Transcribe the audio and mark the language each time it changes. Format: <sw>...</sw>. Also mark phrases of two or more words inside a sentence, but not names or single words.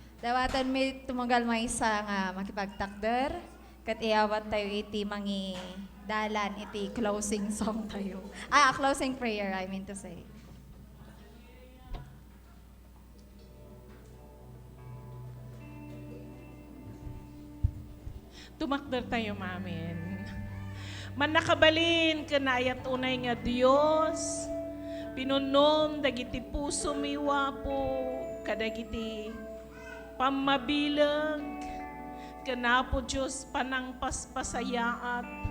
<ilo>Dawatan mi tumugal may isa nga makipagtakder. Kat iawat tayo iti mangi dalan iti</ilo> <en>closing song</en> <ilo>tayo.</ilo> <en>Closing prayer I mean to say.</en> <ilo>Tumakder tayo, mamin. Man nakabalin kanayat unay nga Dios. Pinunom dagiti puso miwa po kadagiti pamabilag kanapo Diyos panang paspasayaat.</ilo>